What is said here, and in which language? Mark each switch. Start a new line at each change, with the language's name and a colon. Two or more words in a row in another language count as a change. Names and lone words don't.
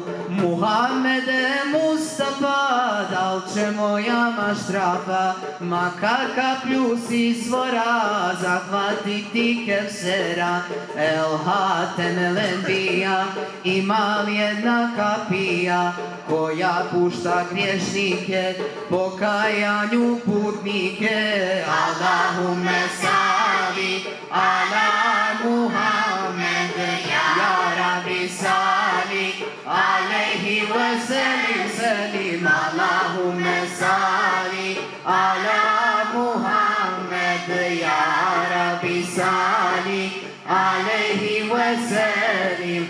Bosnian: Muhammede Mustafa, da li će moja maštrafa, makar kaplju s izvora, zahvatiti Kevsera. El Hatem el Enbija, ima li jedna kapija, koja pušta griješnike, pokajanju putnike.
Arabic: اللهم صل على محمد، يا ربي صل عليه و سلم. اللهم صل على محمد، يا ربي صل عليه و سلم.